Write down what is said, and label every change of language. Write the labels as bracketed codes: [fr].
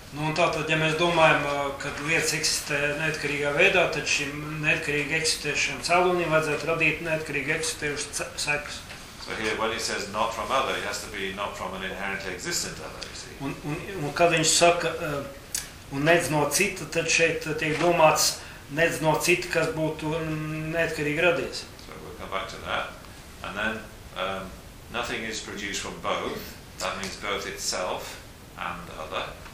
[lv] Nu, un tātad, ja mēs domājam, ka lietas eksistē neatkarīgā veidā, tad šim neatkarīgi eksistējušam cēlonim vajadzētu radīt neatkarīgi eksistējušas sekas. [en] So here, when he says not from other, it has to be not from an inherently existent other, you see. [lv] Un kad viņš saka, un nedz no cita, tad šeit tiek domāts, nedz no cita, kas būtu neatkarīgi radies. [en] So we'll come back to that. And then, nothing is produced from both. That means both itself and other.